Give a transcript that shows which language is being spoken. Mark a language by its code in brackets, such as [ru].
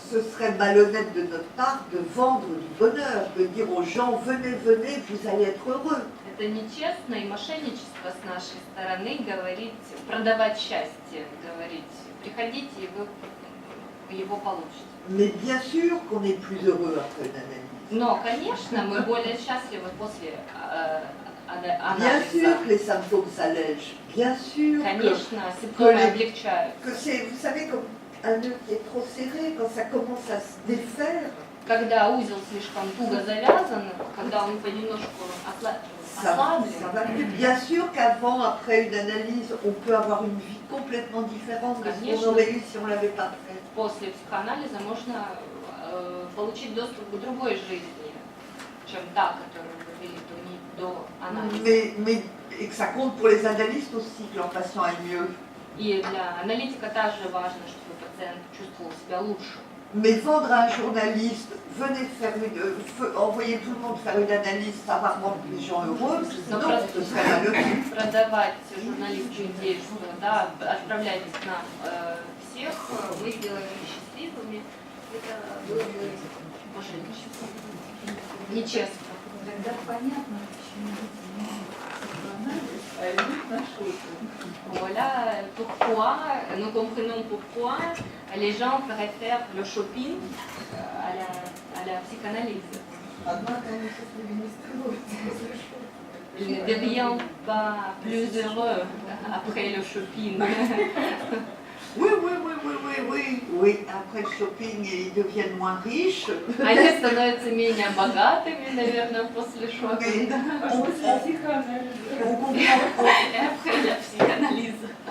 [fr] Ce serait malhonnête de notre part de vendre du bonheur, de dire aux gens venez, venez, vous allez être heureux. [ru] Это нечестно и мошенничество с нашей стороны говорить, продавать счастье, говорить, приходите и вы его получите. [fr] Mais bien sûr qu'on est plus heureux après une analyse. [ru] Но, конечно, мы более счастливы после [fr] Bien [ru] анализа. [fr] sûr que les symptômes s'allègent, bien sûr [ru] Конечно, симптомы облегчают. [fr] que c'est, vous savez, comme un nœud qui est trop serré, quand ça commence à se défaire, [ru] Когда узел слишком туго завязан, когда он понемножку [fr] ça [ru] ослаблен, [fr] va plus. Bien sûr qu'avant, après une analyse, on peut avoir une vie complètement différente de ce qu'on [ru] Конечно. [fr] aurait eu si on ne l'avait pas fait. [ru] после психоанализа можно получить доступ к другой жизни, чем та, которую вы вели до анализа. [fr] Mais et que ça compte pour les analystes aussi, que leur patient aille mieux. [ru] И для аналитика также важно, чтобы пациент чувствовал себя лучше. [fr] Mais vendre à un journaliste, venez faire envoyer tout le monde faire une analyse, ça va rendre les gens heureux, [ru] Но [fr] non, ce serait malheureux. [ru] продавать журналисту идею, что да, отправляйтесь к нам всех, мы сделаем их счастливыми, это было бы мошенничество. Нечестно. Тогда понятно, почему люди не психоанализ, а идут на шопинг. [fr] Voilà pourquoi, nous comprenons pourquoi les gens préfèrent le shopping à la psychanalyse. [ru] Однако они счастливы не становятся после шопинга. [fr] Ils ne deviennent pas plus heureux après le shopping. Oui, après le shopping, ils deviennent moins riches. [ru] Они становятся менее богатыми, наверное, после шопинга. А после психоанализа. [fr] On comprend. Et après la psychanalyse.